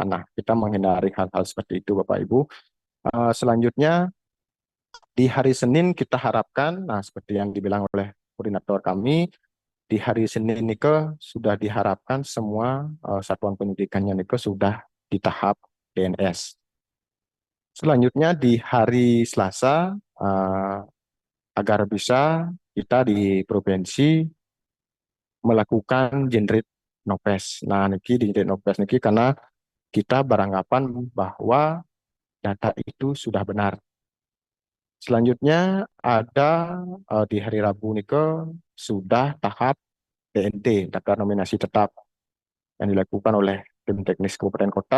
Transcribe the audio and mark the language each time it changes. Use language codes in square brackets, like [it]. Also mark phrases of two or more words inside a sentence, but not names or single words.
[id] Nah, kita menghindari hal-hal seperti itu Bapak Ibu. Selanjutnya di hari Senin kita harapkan, nah seperti yang dibilang oleh koordinator kami, di hari Senin Nike sudah diharapkan semua satuan pendidikannya Nike sudah di tahap DNS. Selanjutnya di hari Selasa agar bisa kita di provinsi melakukan generate nopes. Nah, niki di generate nopes niki karena kita beranggapan bahwa data itu sudah benar. Selanjutnya ada di hari Rabu nike sudah tahap DNT, daftar nominasi tetap yang dilakukan oleh tim teknis kabupaten kota.